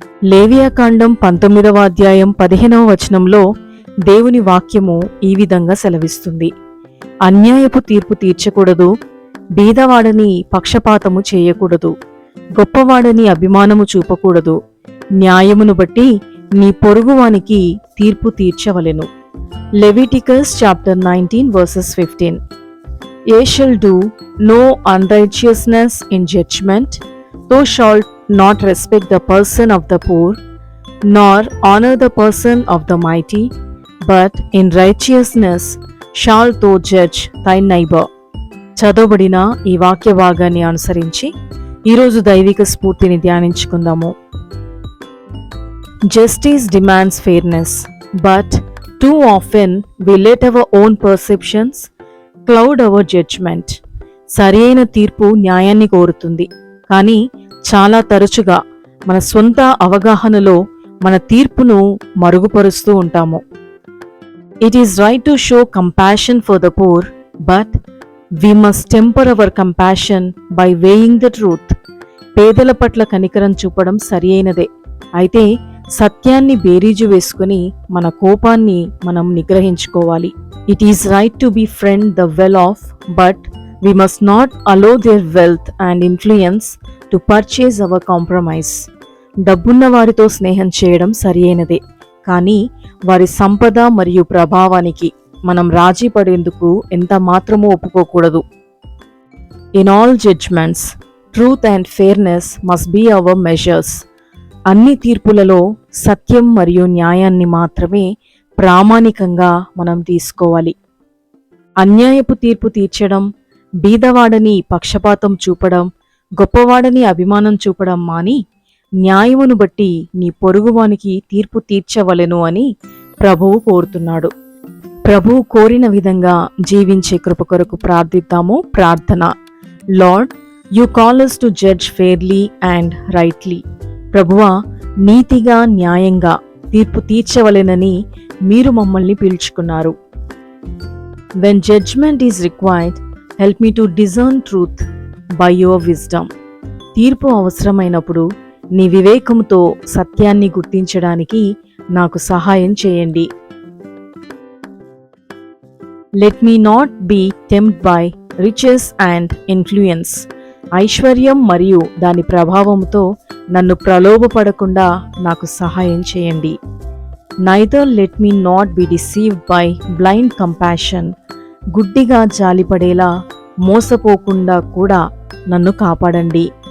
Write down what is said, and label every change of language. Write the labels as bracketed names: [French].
[Telugu] లేవియాకాండం 19వ అధ్యాయం 15వ వచనంలో దేవుని వాక్యము ఈ విధంగా సెలవిస్తుంది: అన్యాయపు తీర్పు తీర్చకూడదు, బీదవాడని పక్షపాతము చేయకూడదు, గొప్పవాడని అభిమానము చూపకూడదు, న్యాయమును బట్టి నీ పొరుగువానికి తీర్పు తీర్చవలెను. [English] Leviticus chapter 19 verses 15. Ye shall do no unrighteousness in judgment, thou shalt not respect the person of the poor, nor honor the person of the mighty, but in righteousness shalt thou judge thy neighbor. [Telugu] చదవబడిన ఈ వాక్య భాగాన్ని అనుసరించి ఈరోజు దైవిక స్ఫూర్తిని ధ్యానించుకుందాము. [English] Justice demands fairness, but too often we let our own perceptions cloud our judgment. [Telugu] సరియైన తీర్పు న్యాయాన్ని కోరుతుంది, కానీ చాలా తరచుగా మన సొంత అవగాహనలో మన తీర్పును మరుగుపరుస్తూ ఉంటాము. [English] It is right to show compassion for the poor, but we must temper our compassion by weighing the truth. [Telugu] పేదల పట్ల కనికరం చూపడం సరియైనదే, అయితే సత్యాన్ని బేరీజు వేసుకుని మన కోపాన్ని మనం నిగ్రహించుకోవాలి. [English] It is right to befriend the well-off, but we must not allow their wealth and influence to purchase our compromise. [Telugu] డబ్బున్న వారితో స్నేహం చేయడం సరియైనదే, కానీ వారి సంపద మరియు ప్రభావానికి మనం రాజీ పడేందుకు ఎంత మాత్రమూ ఒప్పుకోకూడదు. [English] In all judgments, truth and fairness must be our measures. [Telugu] అన్ని తీర్పులలో సత్యం మరియు న్యాయాన్ని మాత్రమే ప్రామాణికంగా మనం తీసుకోవాలి. అన్యాయపు తీర్పు తీర్చడం, బీదవాడని పక్షపాతం చూపడం, గొప్పవాడని అభిమానం చూపడం మాని న్యాయమును బట్టి నీ పొరుగువానికి తీర్పు తీర్చవలెను అని ప్రభువు కోరుతున్నాడు. ప్రభువు కోరిన విధంగా జీవించే కృప కొరకు ప్రార్థిద్దాము. ప్రార్థన. [English] Lord, you call us to judge fairly and rightly. [Telugu] ప్రభువా, నీతిగా న్యాయంగా తీర్పు తీర్చవలెనని మీరు మమ్మల్ని పిలుచుకున్నారు. [English] When judgment is required, help me to discern truth by your wisdom. [Telugu] తీర్పు అవసరమైనప్పుడు నీ వివేకంతో సత్యాన్ని గుర్తించడానికి నాకు సహాయం చేయండి. [English] Let me not be tempted by riches and influence. [Telugu] ఐశ్వర్యం మరియు దాని ప్రభావంతో నన్ను ప్రలోభపడకుండా నాకు సహాయం చేయండి. [English] Neither let me not be deceived by blind compassion. [Telugu] గుడ్డిగా జాలిపడేలా మోసపోకుండా కూడా నన్ను కాపాడండి.